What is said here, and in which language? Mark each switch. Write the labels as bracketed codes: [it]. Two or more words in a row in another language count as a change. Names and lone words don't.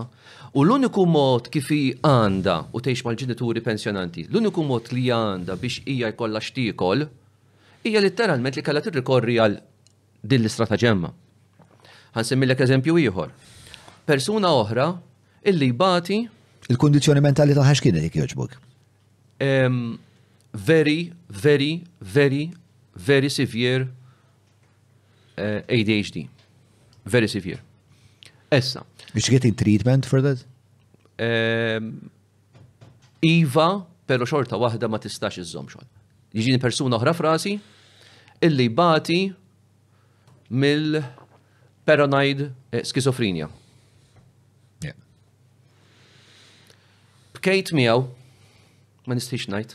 [mt] U l-uniku mod kif għandha u tgħix mal-ġenituri pensjonanti, l-uniku mod li għandha biex hija jkollha x'tiekol hija letteralment li kellha tirrikorri għal din l-istrataġemma. Ħansemmilek eżempju ieħor. Persuna oħra illi bati Il-kundizzjoni mentali tagħha x'kienet jekk jogħġbok? [en] Very severe ADHD. Very severe. Essa. Biex getting treatment for that? [mt] Iva, pero xorta waħda ma tistax iżżomm xogħol. Jiġini persuna oħra frasi illi bati mill- [en] paranoid schizophrenia. [mt] Bkejt miegħu, ma nistix ngħid.